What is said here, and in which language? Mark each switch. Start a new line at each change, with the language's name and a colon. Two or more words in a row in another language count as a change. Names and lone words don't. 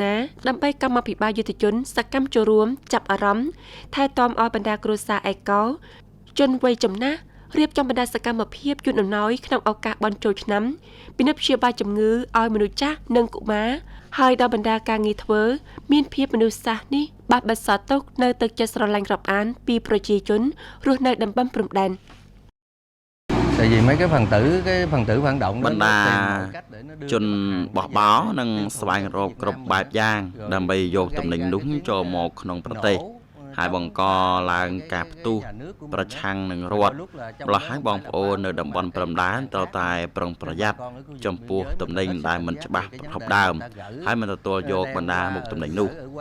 Khmer: នាដើម្បីកម្មាភិបាលយុទ្ធជនសកម្មចូលរួមចាប់អារម្មណ៍ថែទាំឲ្យបណ្ដាគ្រួសារឯកោជនវ័យចំណាស់រៀបចំបណ្ដាសកម្មភាពយន្តអំណោយក្នុងឱកាសបុណ្យចូលឆ្នាំពិនិត្យព្យាបាលជំងឺឲ្យមនុស្សចាស់និងកុមារហើយដល់បណ្ដាការងារធ្វើមានភាពមនុស្សសាស្ត្រនេះបានបន្សល់ទុកនៅទឹកចិត្តស្រឡាញ់រាប់អានពីប្រជាជនរស់នៅតំបន់ព្រំដែន
Vietnamese: Tại vì mấy cái phần tử phản động
Khmer: បណ្ដាជនបោះបោនិងស្វែងរកគ្រប់បែបយ៉ាងដើម្បីយកទំនិញនោះចូលមកក្នុងប្រទេសហើយបង្កឡើងការផ្ទុះប្រឆាំងនឹងរដ្ឋម្ល៉េះហើយបងប្អូននៅតំបន់ព្រំដែនត្រូវតែប្រុងប្រយ័ត្នចំពោះទំនិញដែលមិនច្បាស់ប្រភពដើមហើយមិនទទួលយកបណ្ដាមុខទំនិញនោះ